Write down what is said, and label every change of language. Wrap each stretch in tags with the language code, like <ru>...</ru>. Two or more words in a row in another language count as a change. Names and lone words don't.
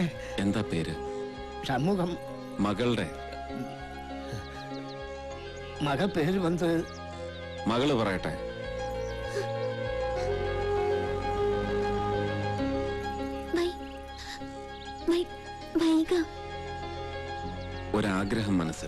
<ml>എന്താ പേര്?</ml> <ta>சமூகம்.</ta> <ml>മകളുടെ</ml> <ta>மக பேரு வந்து</ta> <ml>മകള് പറയട്ടെ. ഒരാഗ്രഹം മനസ്സിൽ.</ml>